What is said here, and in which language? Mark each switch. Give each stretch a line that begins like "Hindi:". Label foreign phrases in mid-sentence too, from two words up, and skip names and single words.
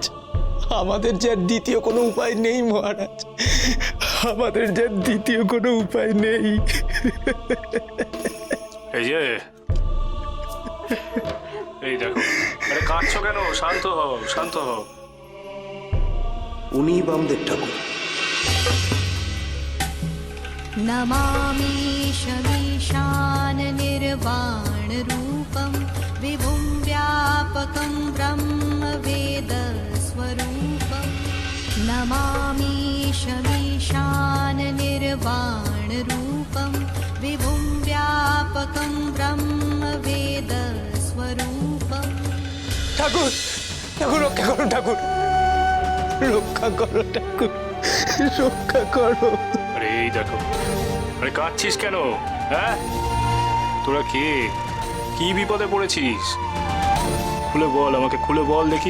Bangla: আমাদের যে আর দ্বিতীয় কোনো উপায় নেই মহারাজ, আমাদের যে আর দ্বিতীয় কোনো উপায় নেই। এই যে, এই দেখো, আরে কাঁদছো কেন? শান্ত হও, শান্ত হও। উনি বামদেব ঠাকুর।
Sanskrit: नमामि शमीशान निर्वाण रूपं विभुं व्यापकं ब्रह्म वेद स्वरूपं। नमामि शमीशान निर्वाण रूपं विभुं व्यापकं ब्रह्म वेद स्वरूपं।
Bangla: ঠাকুর, ঠাকুর রক্ষা করো, ঠাকুর রক্ষা করো, ঠাকুর রক্ষা করো। আরে এই দেখো, আরে কাঁদছিস কেন? হ্যাঁ, তোরা কে? কি বিপদে পড়েছিস? খুলে বল, আমাকে খুলে বল দেখি।